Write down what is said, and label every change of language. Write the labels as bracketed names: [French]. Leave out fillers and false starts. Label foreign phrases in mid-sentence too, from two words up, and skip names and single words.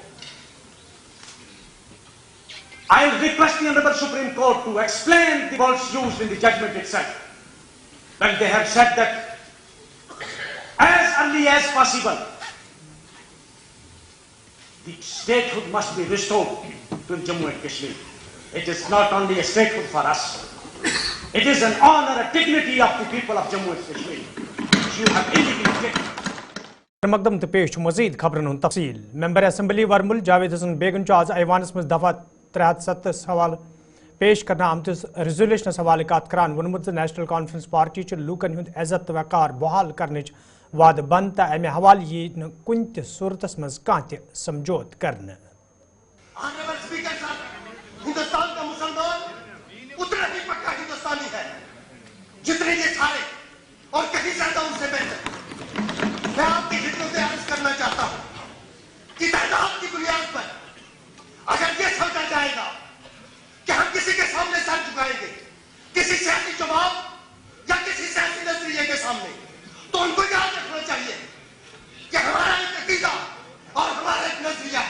[English] I will request the Honorable Supreme Court to explain the words used in the judgment itself, when they have said that as early as possible, the statehood must be restored to Jammu and Kashmir. It is not only a statehood for us, it is an honor, a dignity of the people of Jammu and Kashmir. You have indicated. [Kashmiri] मकदम तो पेश मजीद खबरन तफसील. मेंबर असेंबली वर्मुल जावेद हसन बेगन आज ऐवानस मज दफा 307 सवाल पेश करना आमत रेजोल्यूशन हवाले कत करान वोनमुत नेशनल कॉन्फ्रेंस पार्टी लूकन हुंद इज्जत वकार बहाल करने वाद बंद तो अमे हवाले यी कुन सूरत मज कह समझौत करने. [Hindi] हिंदुस्तान का मुसलमान उतना ही पक्का हिंदुस्तानी है जितने ये सारे और कहीं ज्यादा उनसे बेहतर. मैं आपकी हितों से अर्ज करना चाहता हूं कि तादाद की बुनियाद पर अगर ये समझा जाएगा कि हम किसी के सामने सर झुकाएंगे, किसी सियासी जवाब या किसी सियासी नजरिए के सामने, तो उनको याद रखना चाहिए कि हमारा एक अकीदा और हमारा एक नजरिया है.